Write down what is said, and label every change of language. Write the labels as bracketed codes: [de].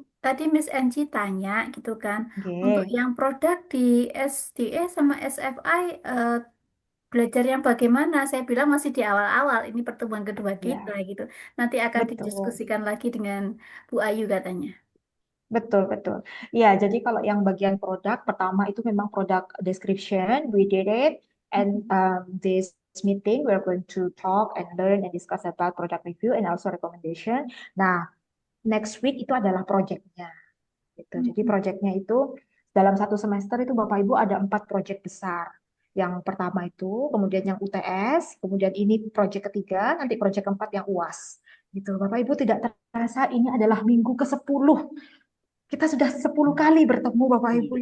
[id] tadi Miss Angie tanya gitu kan, untuk Oke. yang produk di SDA sama SFI belajar yang bagaimana? Saya bilang masih di awal-awal, ini pertemuan kedua kita Ya, gitu. Nanti akan betul. didiskusikan lagi dengan Bu Ayu katanya. Betul, betul. Ya, jadi kalau yang bagian produk, pertama itu memang [en] product description, we did it, and this meeting we're going to talk and learn and discuss about product review and also recommendation. [id] Nah, [en] next week [id] itu adalah projectnya, gitu. Jadi Mhm. projectnya itu dalam satu semester itu Bapak Ibu ada 4 project besar. Yang pertama itu, kemudian yang UTS, kemudian ini project ketiga, nanti project keempat yang UAS. Gitu. Bapak Ibu tidak terasa ini adalah minggu ke-10. Kita sudah 10 kali bertemu Bapak Ibu.